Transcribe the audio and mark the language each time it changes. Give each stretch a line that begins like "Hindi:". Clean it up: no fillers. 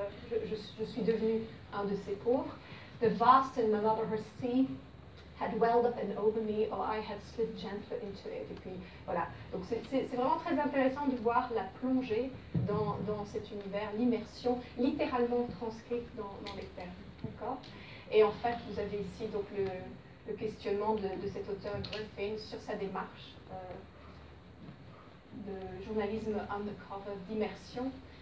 French: Je suis devenue un de ces pauvres.
English: The vast and malodorous sea had welled up and over me, or I had slid gently into it.
French: Et puis, voilà. Donc c'est vraiment très intéressant de voir la plongée dans cet univers, l'immersion, littéralement transcrite dans les termes. D'accord? Et en fait, vous avez ici donc le questionnement de cet auteur Griffin sur sa démarche de journalisme undercover, d'immersion.